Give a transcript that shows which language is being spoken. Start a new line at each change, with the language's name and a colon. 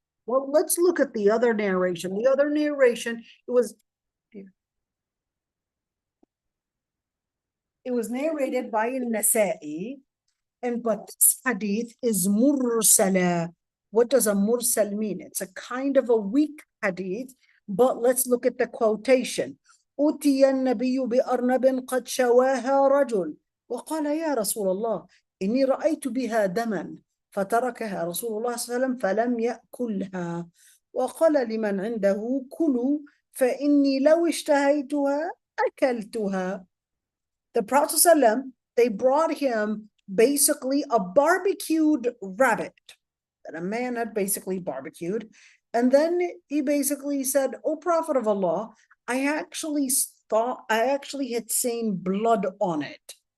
English: Well, let's look at the other narration. The other narration, it was narrated by al-Nasa'i, but this hadith is mursala. What does a mursal mean? It's a kind of a weak hadith, but let's look at the quotation.
Arabic: أتي النبي بأرنب قد شواها رجل وقال يا رسول الله إني رأيت بها دما فتركها رسول الله صلى الله عليه وسلم فلم يأكلها وقال لمن عنده كلوا فإني لو اشتهيتها أكلتها.
English: The Prophet ﷺ, they brought him basically a barbecued rabbit that a man had basically barbecued. And then he basically said, "O Prophet of Allah, I actually had seen blood on it."